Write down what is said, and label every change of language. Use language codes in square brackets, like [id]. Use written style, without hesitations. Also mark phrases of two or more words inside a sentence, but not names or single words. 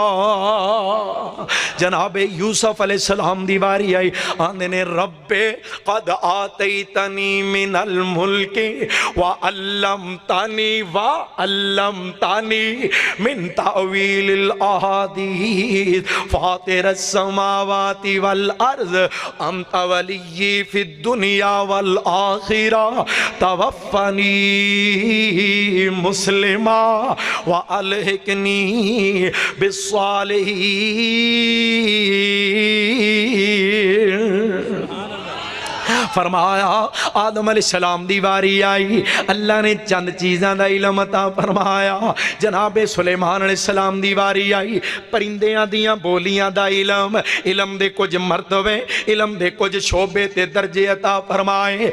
[pa] جنابِ یوسف علیہ السلام دی واری آئی، آندے نے [ar] رب قد آتيتني من الملك و علمتني من تأويل الأحاديث فاطر السماوات والأرض أنت وليي في الدنيا والآخرة توفني مسلما وألحقني بالصالحين. [pa] فرمایا آدم علیہ السلام دی واری آئی، اللہ نے چند چیزاں دا علم عطا فرمایا. جنابِ سلیمان علیہ السلام دی واری آئی، پرندیاں دیاں بولیاں دا علم، علم دے کجھ مرتبے، علم دے کجھ شعبے تے درجے عطا فرمائے.